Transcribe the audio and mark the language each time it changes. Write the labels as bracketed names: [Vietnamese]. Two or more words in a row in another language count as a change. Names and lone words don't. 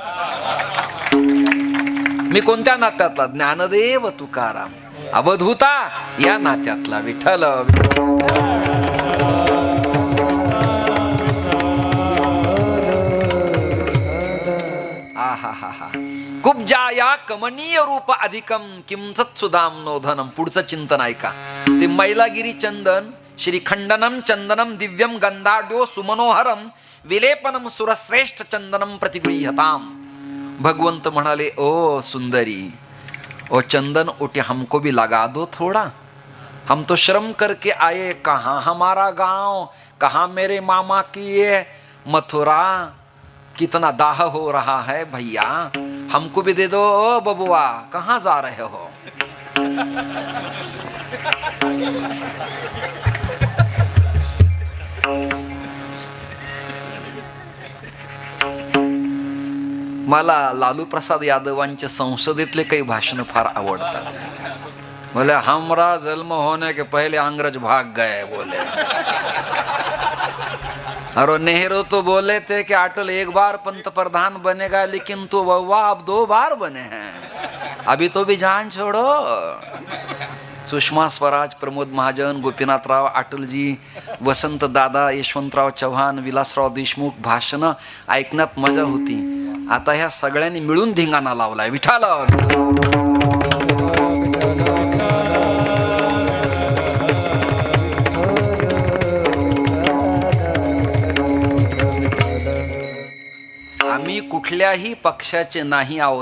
[Marathi] मी कोणत्या नात्यातला? ज्ञानदेव तुकाराम अवधूता या नात्यातला. विठ्ठल आहा. [Sanskrit] कुब्जाया कमनीय रूप अधिकम किंचत सुदाम नोधनम. [Marathi] पुढचं चिंतन ऐका. [Sanskrit] ते मैलागिरी चंदन श्रीखंडनम चंदनम दिव्यम गंधाड्यो सुमनोहरम विलेपनम सुरश्रेष्ठ चंदनम प्रतिगृह्यताम. [Marathi] भगवंत म्हणाले [Hindi] ओ सुंदरी, ओ चंदन उठे हमको भी लगा दो थोड़ा. हम तो श्रम करके आए, कहाँ हमारा गांव, कहाँ मेरे मामा की ये मथुरा. कितना दाह हो रहा है भैया, हमको भी दे दो. ओ बबुआ कहाँ जा रहे हो? [Marathi] मला लालू प्रसाद यादवांचे संसदेतले काही भाषण फार आवडतात. [Hindi] बोले हमरा जन्म होने के पहले अंग्रेज भाग गए बोले. और नेहरू तो बोले थे कि अटल एक बार पंतप्रधान बनेगा, लेकिन तो वह अब 2 बार बने हैं. अभी तो भी जान छोड़ो. [Marathi] सुषमा स्वराज, प्रमोद महाजन, गोपीनाथराव, अटलजी, वसंत दादा, यशवंतराव चव्हाण, विलासराव देशमुख भाषणं ऐकण्यात मजा होती. आता ह्या सगळ्यांनी मिळून धिंगाणा लावलाय विठाल. आम्ही कुठल्याही पक्षाचे नाही आहोत.